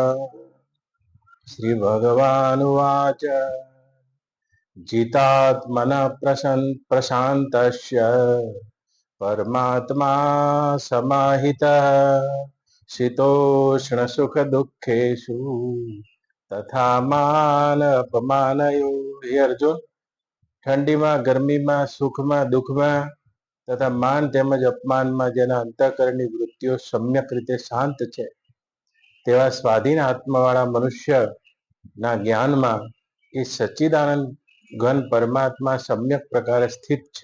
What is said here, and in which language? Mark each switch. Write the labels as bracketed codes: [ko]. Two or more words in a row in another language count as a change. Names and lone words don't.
[sa] श्रीभगवानुवाच जितात्मनः प्रशान्तस्य परमात्मा समाहितः शीतोष्णसुखदुःखेषु तथा मान अपमानयो। हे अर्जुन, [gu] ઠંડીમાં ગરમીમાં સુખમાં દુઃખમાં તથા માન તેમજ અપમાનમાં જેના અંતઃકરણની વૃત્તિઓ સમ્યક રીતે શાંત છે તેવા સ્વાધીન આત્માવાળા મનુષ્યના જ્ઞાનમાં એ સચ્ચિદાનંદ ઘન પરમાત્મા સમ્યક પ્રકારે સ્થિત છે.